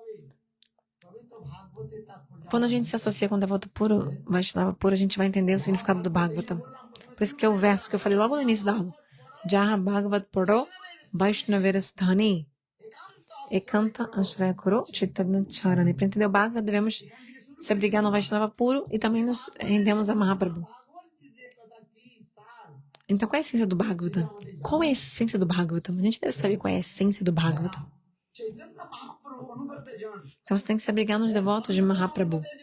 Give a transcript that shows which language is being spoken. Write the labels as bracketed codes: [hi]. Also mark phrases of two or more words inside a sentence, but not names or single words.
[pt] Quando a gente se associa com o devoto puro, Vaishnava puro, a gente vai entender o significado do Bhagavatam. Por isso que é o verso que eu falei logo no início da aula. [bn] যাহ ভাগবত পড় বৈষ্ণবেরস্থানে একান্ত আশ্রয় কর চৈতন্য চরণে. [pt] Para entender o Bhagavad, devemos se abrigar no Vaishnava puro e também nos rendemos a Mahaprabhu. Então, qual é a essência do Bhagavatam? Qual é a essência do Bhagavatam? A gente deve saber qual é a essência do Bhagavatam. Então, você tem que se abrigar nos devotos de Mahaprabhu.